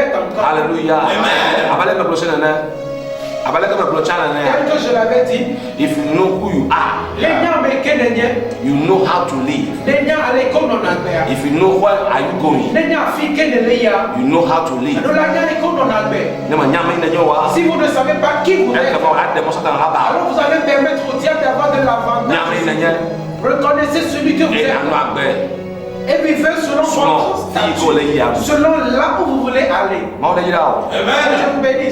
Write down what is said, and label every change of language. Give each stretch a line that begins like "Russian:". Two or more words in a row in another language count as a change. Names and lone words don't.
French: encore. Hallelujah. Abalek me bloche nene. Abalek me bloche nene. Tel que je l'avais dit,
English: If you know who you are, you know how to live. If you know where are you going, you know how to live.
French: Si vous ne savez pas qui vous êtes, alors vous allez permettre au diable d'avoir de l'avantage. Reconnaissez celui que vous êtes. Et vivez selon votre statut, selon là où vous voulez aller. Je vous bénisse.